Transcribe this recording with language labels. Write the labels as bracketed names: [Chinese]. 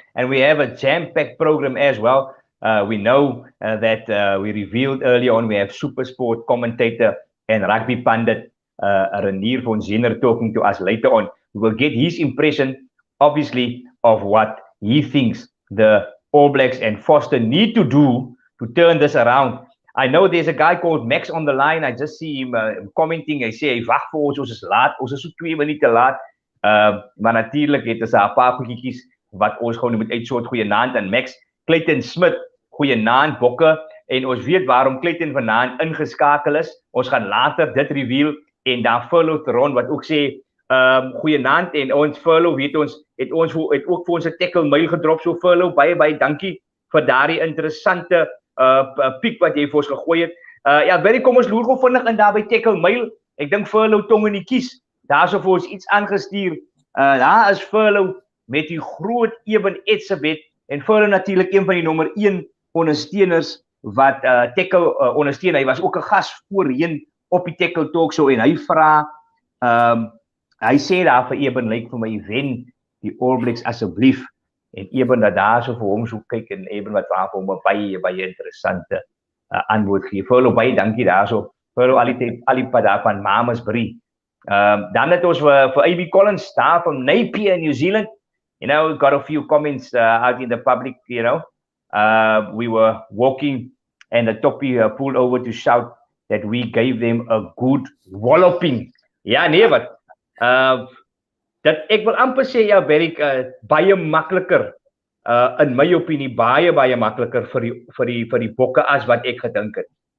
[English] And we have a jam-packed program as well. We know that we revealed earlier on, we have super sport commentator and rugby pundit Renier von Zeuner talking to us later on. We will get his impression, obviously, of what he thinks the All Blacks and Foster need to do to turn this around. I know there's a guy called Max on the line. I just see him commenting. [Afrikaans] Hy sê, hy wag vir ons is laat. Ons is so 2 minute laat. Maar natuurlijk het ons 'n paar goedjies wat ons gewoon moet uitsort. Goeienaand aan Max. Clayton Smith, goeienaand Bokke. En ons weet waarom Clayton vanaand ingeskakel is. Ons gaan later dit reveal. En dan Furlough Theron wat ook sê, goeienaand. En ons Furlough weet ons, het ook vir ons 'n tackle mail gedrop. So Furlough, baie dankie vir daardie interessante piek wat jy vir ons gegooi het. Ja, baie kom ons loer gou vinnig in daar by tackle mail. Ek dink Furlough tong in die kies. Daar is vir ons iets aangestuur. Daar is Furlough met die groot Eben Etzebeth. En Furlough natuurlik een van die nommer 1 ondersteuners wat Têkkel ondersteun. Hy was ook 'n gas voorheen op die Têkkel Talk Show en hy vra, hy sê daar vir Eben, lyk vir my, wen die All Blacks asseblief. En Eben dat daar so vir hom so kyk en Eben wat waar vir hom 'n baie interessante antwoord gee. Furlough, baie dankie daarso. Furlough al die pad daar van Mamasbury. Dan het ons vir AB Collins daar [English] from [Afrikaans] Napier in New Zealand. [English] You know, we got a few comments out in the public, you know. We were walking and the toppie pulled over to shout that we gave them a good walloping. [Afrikaans] Ja, nee, wat? Dat ek wil amper sê, ja, Berik, baie makliker, in my opinie, baie makliker vir die bokke as wat ek gedink het.